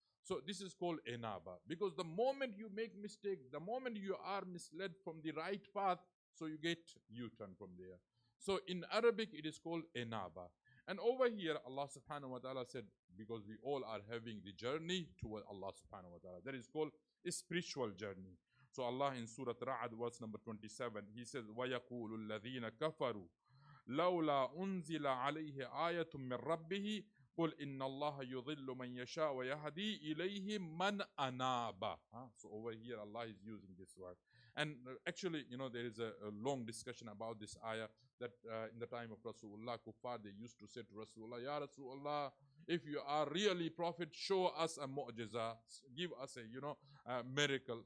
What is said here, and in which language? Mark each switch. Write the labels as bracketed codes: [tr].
[en] So this is called inaba, because the moment you make mistake, the moment you are misled from the right path, so you get U-turn from there. So in Arabic, it is called inaba. And over here, Allah subhanahu wa ta'ala said, because we all are having the journey toward Allah subhanahu wa ta'ala, that is called a spiritual journey. So Allah in Surah Ra'ad, verse number 27, He says, [ar] وَيَقُولُ الَّذِينَ كَفَرُوا لولا أنزل عليه آية من ربه قل إن الله يضل من يشاء ويهدي إليه من أناب. [en] So over here Allah is using this word. And actually, there is a long discussion about this ayah, that in the time of Rasulullah, Kuffar, they used to say to Rasulullah, Ya Rasulullah, if you are really prophet, show us a mu'jiza, give us a miracle.